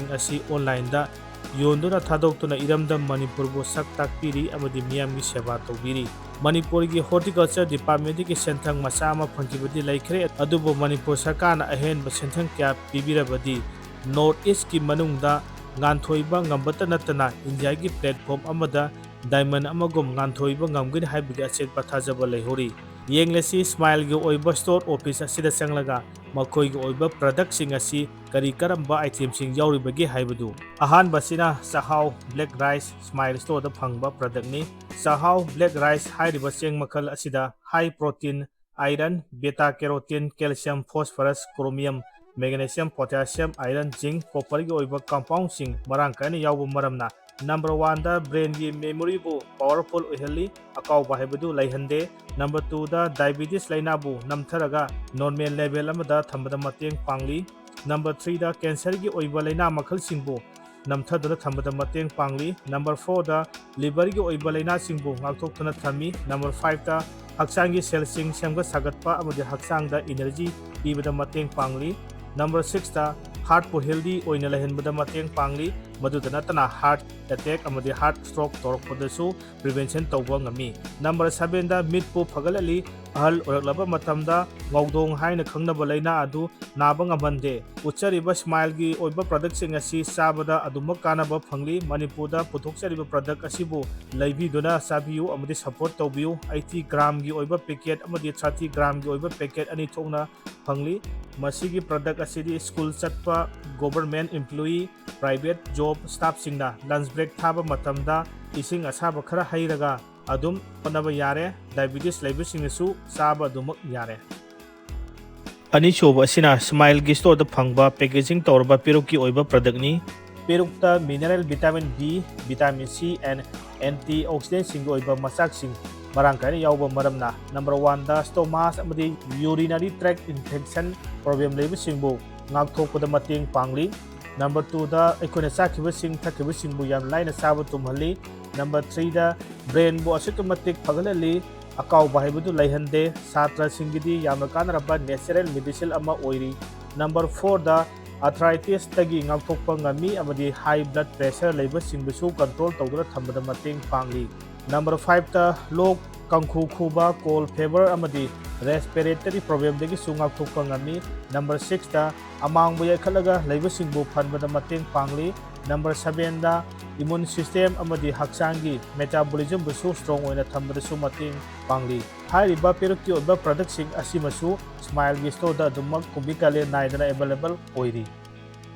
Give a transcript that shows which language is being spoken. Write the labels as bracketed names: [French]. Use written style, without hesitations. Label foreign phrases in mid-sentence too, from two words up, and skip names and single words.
[Manipuri] asi online da yonduna thadokuna Iramdam Manipur bo sak takpiri amadi miyamgi seba tawbiri Manipur gi [English] horticulture department [Manipuri] gi senthang masama phangkibadi laikhre adubo Manipur sarkarna ahen ba senthang kya pibirabadi North East ki manungda nganthoi ngambata natana India gi platform amada Diamond amagum nganthoiba ngamgin haibigi achet pathajaba leihori yenglesi Smile gi oiba [English] store office [Manipuri] asida sanglaga makoi gi oiba product sing asi kari karamba item sing yauribagi haibadu ahan basina sahau [English] black rice [Manipuri] Smile store da phangba product ni sahau [English] black rice [Manipuri] hairiba cheng makhal asida [English] high protein iron beta carotene calcium phosphorus chromium magnesium potassium iron zinc copper [Manipuri] gi oiba compound sing marang kaina yauba maramna Number 1 da brain gi memory bu powerful oheli akaw bahibadu laihande Number 2 da [English] diabetes laina [Manipuri] bu namtharaga normal level amada thambada mateng pangli Number 3 da cancer gi oiba laina makhal singbu namthadana thambada mateng pangli Number 4 da liver gi oiba laina singbu ngakthokthana thami Number 5 da haksang gi cell sing semga sagatpa amadi haksang da energy pibada mateng pangli Number 6 da heart po healthy oina lahenbada mateng pangli madudana tana [English] heart attack [Manipuri] amadi [English] heart stroke [Manipuri] torokpadasu prevention tawba ngami Number 7 da meat po phagalali ahal oraklaba matamda ngawdong haina khangnaba laina adu naba ngamande uchariba Smile gi oiba product sing asi sabada aduma kanaba phangli Manipur da puthokchariba product asibu laibiduna sabiyu amadi support tawbiyu 80 gram gi oiba packet amadi 30 gram gi oiba packet ani thongna phangli masigi product asidi school chatpa [English] government employee private job staff [Manipuri] singna [English] lunch break [Manipuri] thaba matamda ising asaba khara hairaga adum panaba yare [English] diabetes level [Manipuri] singsu saba adumak yare ani choba asina Smile gi store da phangba packaging torba peruki oiba product ni perukta [English] mineral vitamin B vitamin C and antioxidant [Manipuri] sing oiba masak sing marang kaina yauba maramna Number 1 da stomach amadi [English] urinary tract infection problem [Manipuri] lebu singbu ngakthokpada mateng pangli Number 2 da aikona sakhiba sing thakhiba singbu yam laina saba tumhali Number 3 da brain bo asautomatic phagalali akaw bahibadu laihande satra singidi yamna kanaraba [English] natural medicine [Manipuri] ama oiri Number 4 da arthritis tagi ngakthokpa ngami amadi [English] high blood pressure [Manipuri] leiba singbusu control tawdura thambada mateng pangli Number 5 ta lok kangkhu khuba [English] cold fever [Manipuri] amadi [English] respiratory problem [Manipuri] dagi sungak thokpa ngami Number 6 ta amang buya khalaga leiba singbu phanbada mateng pangli Number 7 da [English] immune system [Manipuri] amadi haksangi metabolism busu strong oina thambada su mateng pangli hairiba perukki oba product sing asimasu Smile gi store da dumak kubikale naidana available oiri